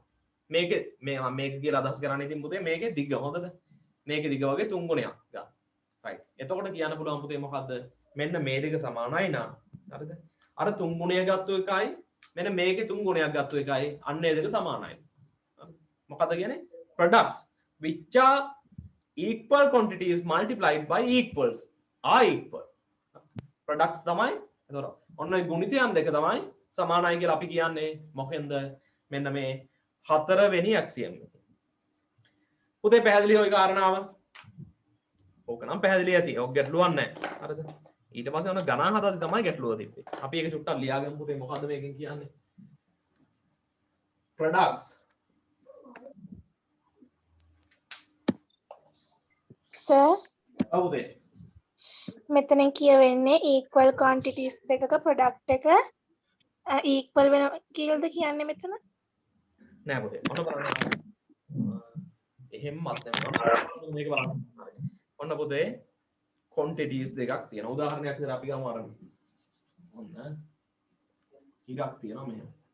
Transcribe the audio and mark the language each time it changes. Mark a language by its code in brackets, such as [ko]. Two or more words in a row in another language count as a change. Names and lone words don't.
[si] මේක මේක කියලා අදහස් කරන්නේ ඉතින් පුතේ මේකේ දිග හොඳද? මේකේ දිග වගේ 3 ගුණයක් ගන්න. right. එතකොට කියන්න පුළුවන් පුතේ මොකද්ද? මෙන්න මේ දෙක සමානයි නා. හරිද? අර 3 ගුණය ගත්ත එකයි මෙන්න මේකේ 3 ගුණයක් ගත්ත එකයි අන්න ඒ දෙක සමානයි. හරිද? මොකද්ද කියන්නේ? [en] products which are equal quantities multiplied by equals are equal. [si] products තමයි. එතකොට ඔන්න ඒ ගුණිතයන් දෙක තමයි සමානයි කියලා අපි කියන්නේ මොකෙන්ද? මෙන්න මේ හතරවෙනි ඇක්සියම් එක. පුතේ පැහැදිලි ওই කාරණාව? ඕක නම් පැහැදිලි ඇති. ඔක් ගැටලුවක් නැහැ. හරිද? ඊට පස්සේ ඔන්න ගණන් හදද්දි තමයි ගැටලුව තිබ්බේ. අපි ඒක චුට්ටක් ලියාගමු පුතේ මොකද්ද මේකෙන් කියන්නේ? products සර් අවුදේ මෙතනින් කියවෙන්නේ [en] equal quantities [si] දෙකක product එක equal වෙන කියලාද කියන්නේ මෙතන? නෑ පුතේ. ඔන්න බලන්න. එහෙමවත් නැහැ. මේක බලන්න. ඔන්න පුතේ quantities දෙකක් තියෙනවා. උදාහරණයක් විදිහට අපි ගමු අරන්. ඔන්න ඉරක් තියෙනවා මෙහෙම.